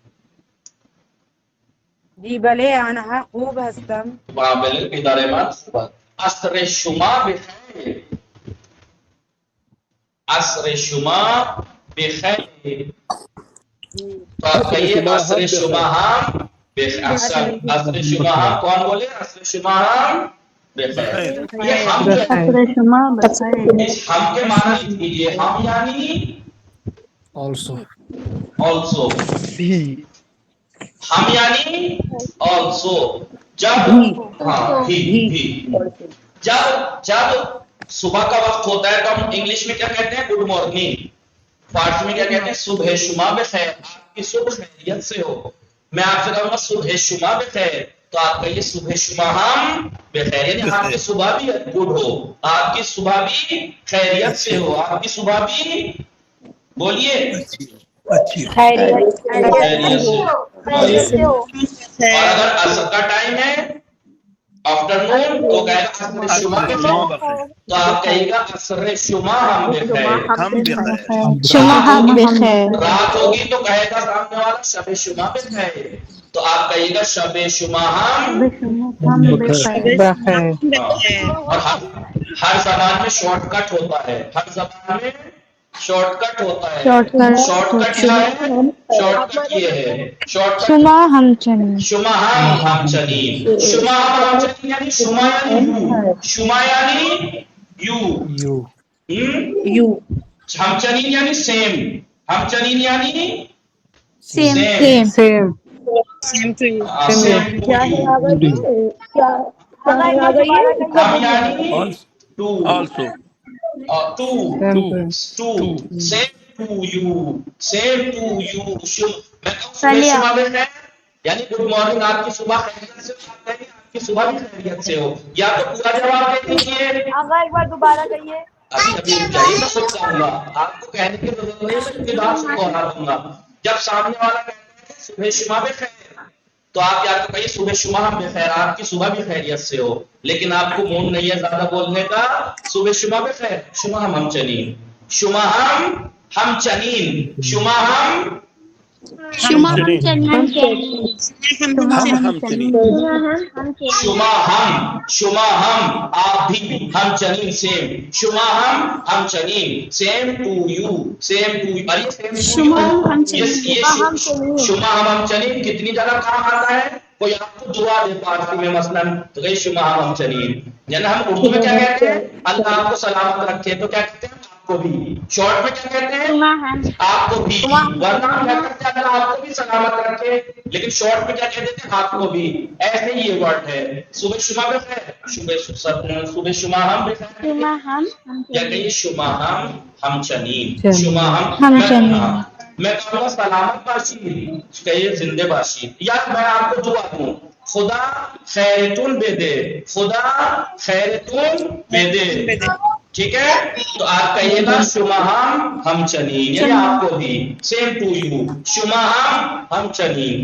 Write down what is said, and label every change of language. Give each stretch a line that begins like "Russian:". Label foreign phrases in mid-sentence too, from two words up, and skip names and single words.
Persian: جی بله آنها خوب هستم. بله پدر من خوب است. عصر شما بخیر. عصر شما بخیر.
Urdu: کہیے
Persian: عصر شما ہم بخیر. عصر شما ہم
Urdu: کون بولے؟
Persian: عصر شما ہم بخیر.
Urdu: یہ ہم کے معنی لیجیے. ہم یعنی
English: also
Urdu: ہم یعنی also. جب ہاں بھی جب صبح کا وقت ہوتا ہے تو ہم انگلش میں کیا کہتے ہیں؟
English: good morning.
Urdu: فارسی میں کیا کہتے ہیں؟
Persian: صبح شما بخیر،
Urdu: آپ کی صبح خیریت سے ہو. میں آپ سے کہوں گا
Persian: صبح شما بخیر
Urdu: تو آپ کہیے
Persian: صبح شما ہم بخیر،
Urdu: یعنی آپ کی صبح بھی گڈ ہو، آپ کی صبح بھی خیریت سے ہو، آپ کی صبح بھی بولیے خیریت سے. اور اگر عصر کا ٹائم ہے آفٹر نون تو کہے گا
Persian: عصر شما بخیر،
Urdu: تو آپ کہیے گا
Persian: عصر شما ہم بخیر. شما ہم بخیر.
Urdu: رات ہوگی تو کہے گا سامنے والا
Persian: شب شما بخیر،
Urdu: تو آپ کہیے گا
Persian: شب شما ہم بخیر.
Urdu: اور ہر زبان میں شارٹ کٹ ہوتا ہے، ہر زبان میں شارٹ کٹ ہوتا ہے. شارٹ کٹ کیا ہے؟ شارٹ کٹ یہ ہے، شارٹ کٹ
Persian: شما ہم چنین. شما ہم چنین. شما ہم چنین
Urdu: یعنی شما یعنی یو، شما یعنی یو،
Persian: ہم چنین
Urdu: یعنی سیم،
Persian: ہم چنین
Urdu: یعنی سیم. سیم.
English: Same to you. same to you. ہم یعنی to, to same to you, same to you.
Urdu: میں کہوں
Persian: صبح شما بخیر
Urdu: یعنی
English: good morning,
Urdu: آپ کی صبح خیریت سے ہو، آپ کی صبح بھی خیریت سے ہو. یا تو پورا جواب دے دیجیے. ایک بار دوبارہ کہیے. ابھی جائیے میں خود کہوں گا، آپ کو کہنے کی ضرورت نہیں ہے، میں ابتدا سے دوہرا دوں گا. جب سامنے والا کہتا ہے
Persian: صبح شما بخیر
Urdu: تو آپ یا تو کہیے
Persian: صبح شما ہم بخیر،
Urdu: آپ کی صبح بھی خیریت سے ہو. لیکن آپ کو مون نہیں ہے زیادہ بولنے کا،
Persian: صبح شما بخیر، شما ہم چنین، شما ہم چنین، شما ہم شما ہم چنین. شما ہم
Urdu: آپ بھی،
Persian: ہم چنین سیم، شما ہم چنین
English: same to you, same to you.
Urdu: ارے
English: same to you
Urdu: یہ
Persian: شما ہم چنین
Urdu: کتنی جگہ کام آتا ہے؟ کوئی آپ کو دعا دے فارسی میں مثلاً تو کہیں
Persian: شما ہم چنین،
Urdu: یعنی ہم اردو میں کیا کہتے ہیں؟ اللہ آپ کو سلامت رکھے، تو کیا کہتے ہیں؟ آپ کو بھی. شارٹ میں کیا کہتے ہیں؟ آپ کو بھی. ورنہ ہم کیا کرتے ہیں؟ اللہ آپ کو بھی سلامت رکھے، لیکن شارٹ میں کیا کہتے ہیں؟ آپ کو بھی. ایسے ہی یہ ورڈ ہے.
Persian: صبح شما بخیر، صبح شما ہم بخیر، یا کہیے شما ہم چنین، شما ہم چنین.
Urdu: میں کہوں گا
Persian: سلامت باشید،
Urdu: کہیے
Persian: زندہ باشید.
Urdu: یا میں آپ کو دعا دوں
Persian: خدا خیرتون بے دے، خدا خیرتون بے دے،
Urdu: ٹھیک ہے؟ تو آپ کہیے گا
Persian: شما ہم چنین،
Urdu: یعنی آپ کو بھی
English: same to you,
Persian: شما ہم چنین.